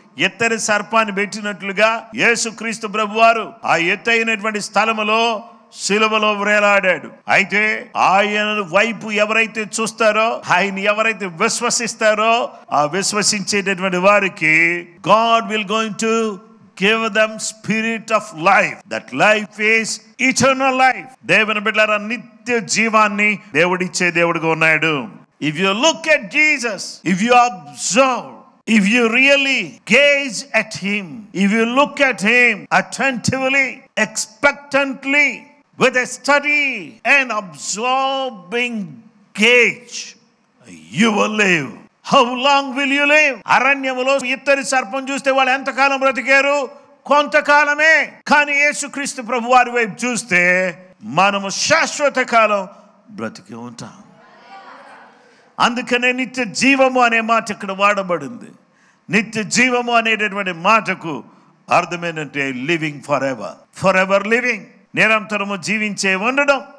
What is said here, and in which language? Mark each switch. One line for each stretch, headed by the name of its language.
Telugu: ఎత్తైన సర్పాన్ని పెట్టినట్లుగా యేసుక్రీస్తు ప్రభువారు ఆ ఎత్తైనటువంటి స్థలములో శిలువలో వేలాడాడు. అయితే ఆయన వైపు ఎవరైతే చూస్తారో, ఆయన ఎవరైతే విశ్వసిస్తారో, ఆ విశ్వసించేటటువంటి వారికి
English: God will going to give them spirit of life. That life is eternal life.
Telugu: దేవుని బిడ్డలారా, నిత్య జీవాన్ని దేవుడిచ్చే దేవుడిగా ఉన్నాడు.
English: If you look at Jesus, if you observe, if you really gaze at him, if you look at him attentively, expectantly, with a steady and absorbing gaze, you will live. How long will you live?
Telugu: అరణ్యములో ఇత్తడి సర్పం చూస్తే వాళ్ళు ఎంతకాలం బ్రతికారు? కొంతకాలమే. కానీ యేసుక్రీస్తు ప్రభు వారి వైపు చూస్తే మనము శాశ్వత కాలం బ్రతికి ఉంటాం. అందుకనే నిత్య జీవము అనే మాట ఇక్కడ వాడబడింది. నిత్య జీవము అనేటటువంటి మాటకు అర్థమేంటంటే
English: living for ever, for ever living,
Telugu: నిరంతరము జీవించే ఉండడం.